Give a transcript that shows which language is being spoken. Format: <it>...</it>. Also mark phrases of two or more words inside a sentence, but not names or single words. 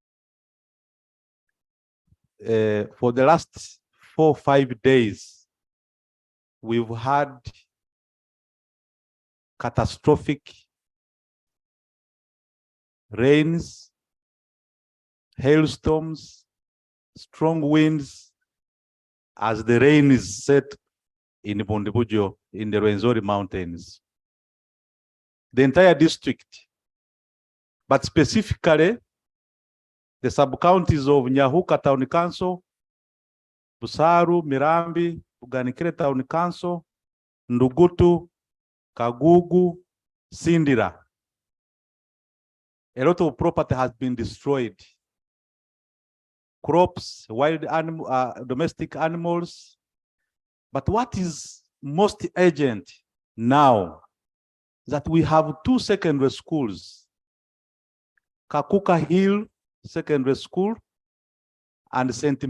<en>For the last 4 or 5 days, we've had catastrophic rains, hailstorms, strong winds as the rain is set in Bondibujo in the Rwenzori Mountains. The entire district, but specifically the sub-counties of Nyahuka Town Council, Busaru, Mirambi, Uganikire Town Council, Ndugutu, Kagugu, Sindira. A lot of property has been destroyed. Crops, wild animal, domestic animals. But what is most urgent now is that we have 2 secondary schools, Kakuka Hill Secondary School and St.</en>